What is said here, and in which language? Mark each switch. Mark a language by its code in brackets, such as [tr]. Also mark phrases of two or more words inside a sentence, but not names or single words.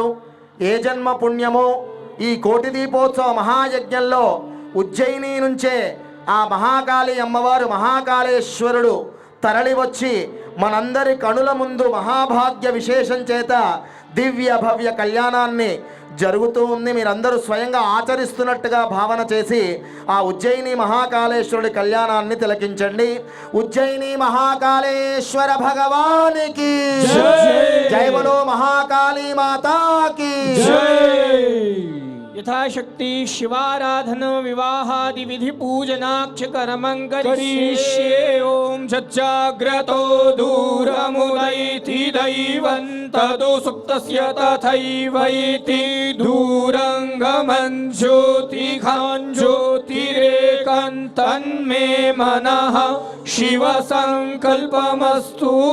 [te] ఏ జన్మ పుణ్యమో ఈ కోటి దీపోత్సవ మహాయజ్ఞంలో ఉజ్జయిని నుంచే ఆ మహాకాళి అమ్మవారు మహాకాళేశ్వరుడు తరలి వచ్చి మనందరి కనుల ముందు మహాభాగ్య విశేషం చేత దివ్య భవ్య కళ్యాణాన్ని జరుగుతూ ఉంది. మీరందరూ స్వయంగా ఆచరిస్తున్నట్టుగా భావన చేసి ఆ ఉజ్జయిని మహాకాళేశ్వరుడి కళ్యాణాన్ని తిలకించండి. [hi] उज्जयिनी महाकालेश्वर भगवान की जय बोलो महाकाली माता की [sa] यथाशक्ति शिवाराधन विवाहादि विधि पूजनाक्ष कर्मं करिष्ये। ओम सज्जाग्रतो दूरमुदैति दैवं तदो सुप्तस्य तथैवैति दूरंगमं ज्योतिघां ज्योतिरेकं तन्मे मनः शिव संकल्पमस्तु।